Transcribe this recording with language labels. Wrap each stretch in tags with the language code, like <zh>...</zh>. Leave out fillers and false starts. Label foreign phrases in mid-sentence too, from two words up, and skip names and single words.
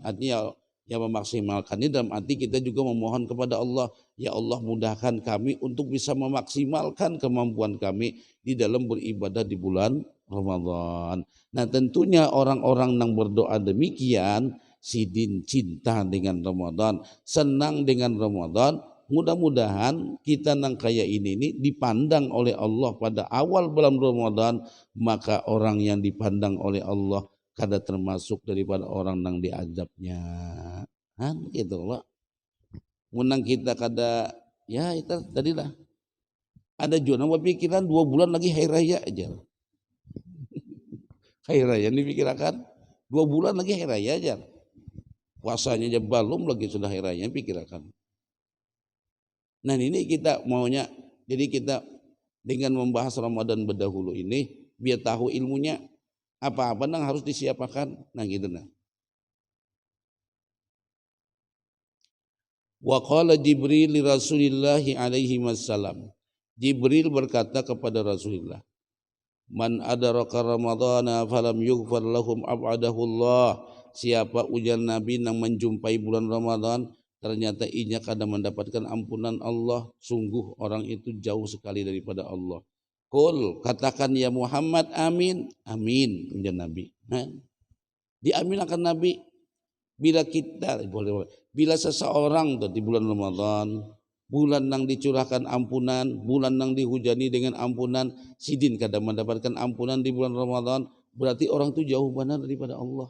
<id>Artinya ya memaksimalkan ini dalam arti kita juga memohon kepada Allah, ya Allah mudahkan kami untuk bisa memaksimalkan kemampuan kami di dalam beribadah di bulan Ramadan.</id> <bjn>Nah tentunya orang-orang yang berdoa demikian, sidin cinta dengan Ramadan, senang dengan Ramadan. Mudah-mudahan kita nang kaya ini dipandang oleh Allah pada awal bulan Ramadan, maka orang yang dipandang oleh Allah kada termasuk daripada orang nang diazabnya. Kan gitu loh. Munang kita kada ya itu tadilah.</bjn> <id>Ada juga nama pikiran 2 bulan lagi hari raya aja. Hari raya ini pikirkan 2 bulan lagi hari raya aja. Puasanya aja belum lagi sudah hari raya pikirkan. Nah ini kita maunya, jadi kita dengan membahas Ramadan berdahulu ini, biar tahu ilmunya apa-apa yang harus disiapkan, nah gitu nah.</id> <ar>وقال جبريل لرسول الله عليه السلام.</ar> <id>Jibril berkata kepada Rasulullah,</id> <ar>من أدرك رمضان فلم يغفر لهم أبعده الله.</ar> <bjn>Siapa ujar Nabi yang menjumpai bulan Ramadan ternyata inya kada mendapatkan ampunan Allah, sungguh orang itu jauh sekali daripada Allah.</bjn> <id>Qul, katakan ya Muhammad, amin. Amin ujar Nabi.</id> <bjn>Nah, diaminakan Nabi bila kita bila seseorang di bulan Ramadan, bulan yang dicurahkan ampunan, bulan yang dihujani dengan ampunan, sidin kada mendapatkan ampunan di bulan Ramadan, berarti orang itu jauh benar daripada Allah.</bjn>